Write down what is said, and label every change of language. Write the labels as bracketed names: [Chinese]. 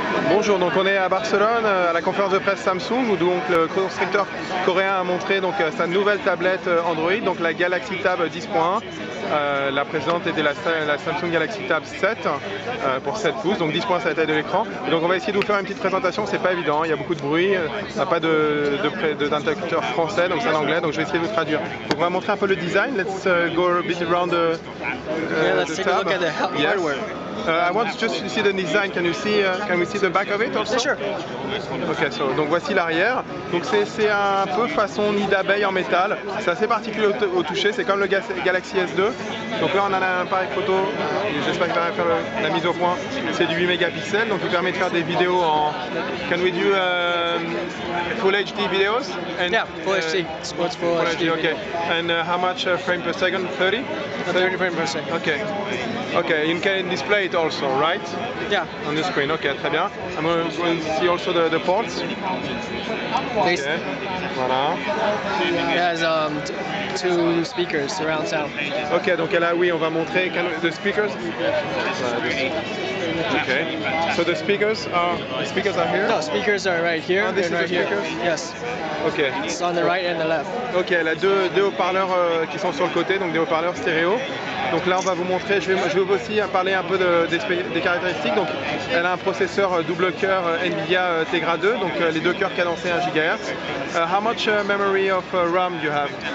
[French] Bonjour, donc on est à Barcelone à la conférence de presse Samsung où donc le constructeur coréen a montré donc sa nouvelle tablette Android, donc la Galaxy Tab 10.1. La précédente était la Samsung Galaxy Tab 7 pour 7 pouces, donc 10 points c'est la taille de l'écran. Donc on va essayer de vous faire une petite présentation, c'est pas évident, il y a beaucoup de bruit, il n'y a pas d'interlocuteur français, donc c'est en anglais, donc je vais essayer de vous traduire. Donc on va montrer un peu le design, [English] let's go a bit around the let's take a look at the hardware. I want just to see the design. Can we see the back of it also? Yeah, sure. [French] Ok, donc voici l'arrière. Donc c'est un peu façon nid d'abeille en métal. C'est assez particulier au toucher. C'est comme le Galaxy S2. Donc là on a un appareil photo. J'espère qu'il va faire la mise au point. C'est du 8 mégapixels, donc il permet de faire des vidéos en. [English] Can we do full HD videos? And, yeah, full HD. Sports full HD. Okay. And how much frame per second? 30? 30 frames per second. Okay. Okay. You can display it also, right? Yeah. On the screen. Okay, [French] très bien. [English] I'm going to see also the ports. Okay. Voilà. It has two speakers, surround sound. [French] Ok, donc là, oui, on va montrer [English] the speakers. [French] Okay. [English] So the speakers are here. No, speakers are right here. This is right the speakers. Here. Yes. Okay. It's on the right and the left. [French] Ok, elle a deux haut-parleurs qui sont sur le côté, donc des haut-parleurs stéréo. Donc là on va vous montrer, je vais aussi parler un peu des caractéristiques. Donc elle a un processeur double cœur Nvidia Tegra 2, donc les deux cœurs cadencés 1 GHz. [English] How much memory of RAM do you have?